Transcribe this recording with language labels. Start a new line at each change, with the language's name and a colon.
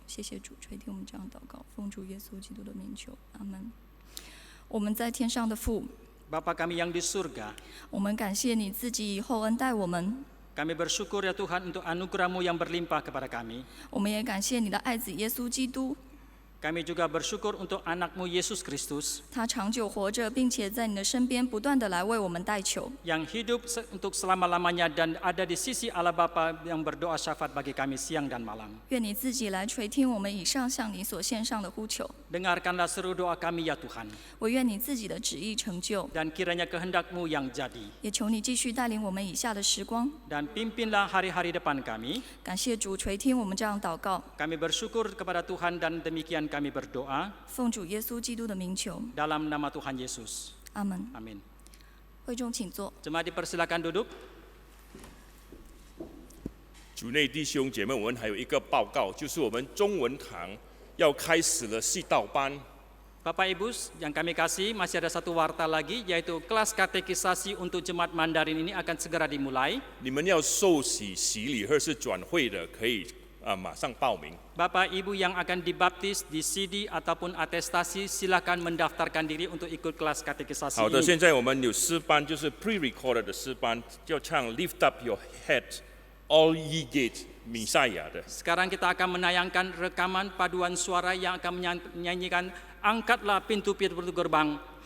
Chinese: 谢谢主，垂听我们这样祷告，奉主耶稣基督的名求，阿门。我们在天上的父。
Indonesian: Bapa kami yang di surga,
Chinese: 我们感谢你自己以后恩待我们。
Indonesian: kami bersyukur ya Tuhan untuk anugerah-Mu yang berlimpah kepada kami.
Chinese: 我们也感谢你的爱子耶稣基督。
Indonesian: Kami juga bersyukur untuk anak-Mu Yesus Kristus
Chinese: 他长久活着，并且在你的身边不断地来为我们代求。
Indonesian: yang hidup untuk selama-lamanya dan ada di sisi Allah Bapa yang berdoa syafaat bagi kami siang dan malam.
Chinese: 愿你自己来垂听我们以上向你所献上的呼求。
Indonesian: Dengarkanlah seru doa kami ya Tuhan.
Chinese: 我愿你自己的旨意成就，
Indonesian: Dan kiranya kehendak-Mu yang jadi.
Chinese: 也求你继续带领我们以下的时光。
Indonesian: Dan pimpinlah hari-hari depan kami.
Chinese: 感谢主垂听我们这样祷告，
Indonesian: Kami bersyukur kepada Tuhan dan demikian kami berdoa
Chinese: 奉主耶稣基督的名求，
Indonesian: dalam nama Tuhan Yesus.
Chinese: 阿门。
Indonesian: Amin.
Chinese: 会众请坐。
Indonesian: Jemaat dipersilakan duduk.
Chinese: 主内弟兄姐妹，我们还有一个报告，就是我们中文堂要开始了系道班。
Indonesian: Bapak Ibu yang kami kasih, masih ada satu warta lagi, yaitu kelas katekisasi untuk jemaat Mandarin ini akan segera dimulai.
Chinese: 你们要受洗洗礼或是转会的，可以马上报名。
Indonesian: Bapak Ibu yang akan dibaptis di CD ataupun atestasi, silakan mendaftarkan diri untuk ikut kelas katekisasi
Chinese: 好的，
Indonesian: ini.
Chinese: 现在我们有诗班，就是 pre-recorded 的诗班，要唱 Lift Up Your Head, All Ye Gates， 弥赛亚的。
Indonesian: Sekarang kita akan menayangkan rekaman paduan suara yang akan menyanyikan Angkatlah pintu-pintu gerbang.